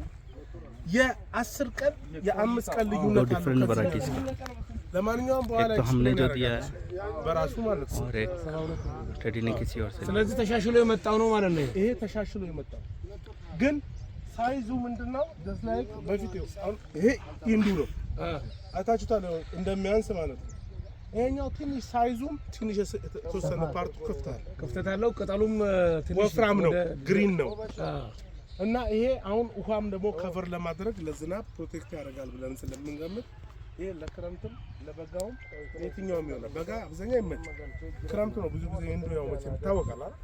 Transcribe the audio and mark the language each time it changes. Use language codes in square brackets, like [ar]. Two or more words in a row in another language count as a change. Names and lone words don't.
[am] የ10 ቀን የ5 ቀን ልዩነት አለው። ለማንኛውም በኋላ [hi] हमने जो दिया [am] በራሱ ማለት ነው። [hi] स्टडी ने किसी और से [am] ስለዚህ ተሻሽሎ የመጣው ነው ማለት ነው። ይሄ ተሻሽሎ የመጣው ግን ሳይዙ ምንድነው? [en] just like [am] በፊት ይሄ ኢንዱ ነው አይታችሁታል እንደሚያንስ ማለት ነው። ይሄኛው ትንሽ ሳይዙም ትንሽ የተወሰነ ፓርቱ ክፍተት አለው። ቅጠሉም ትንሽ ወፍራም ነው፣ ግሪን ነው እና ይሄ አሁን ውሃም ደግሞ ከቨር ለማድረግ ለዝናብ ፕሮቴክት ያደርጋል ብለን ስለምንገምት ይሄ ለክረምትም ለበጋውም የትኛውም ይሆናል። በጋ አብዛኛው ይመቻል። ክረምት ነው ብዙ ጊዜ እንዱ ያው መቼም ይታወቃል አይደል?